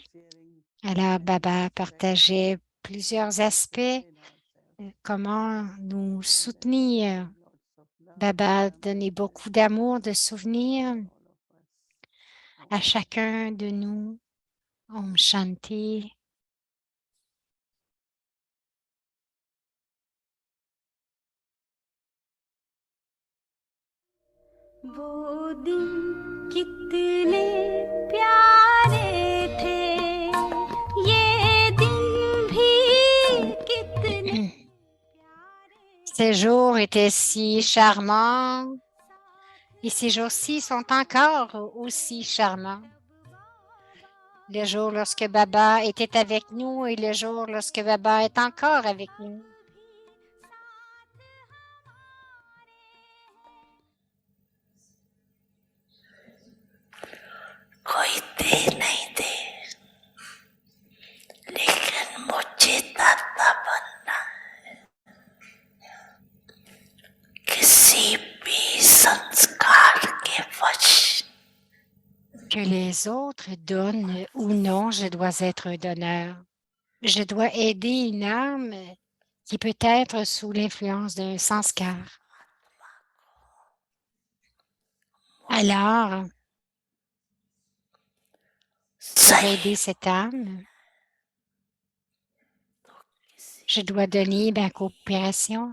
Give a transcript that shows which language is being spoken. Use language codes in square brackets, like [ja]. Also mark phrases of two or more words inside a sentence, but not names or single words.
[fr] Alors, Baba partageait plusieurs aspects, comment nous soutenir. Baba donnait beaucoup d'amour, de souvenirs à chacun de nous. Om Shanti. [hi] वो दिन कितने प्यारे थे ये दिन भी कितने [fr] Ces jours étaient si charmants et ces jours-ci sont encore aussi charmants. Le jour lorsque Baba était avec nous et le jour lorsque Baba est encore avec nous. [hi] कोई दे नहीं दे लेकिन मुझे दाता बनना है किसी भी संस्कार के वश [fr] Que les autres donnent ou non, je dois être un donneur. Je dois aider une âme qui peut être sous l'influence d'un sanskar. Alors, pour aider cette âme, je dois donner ma coopération.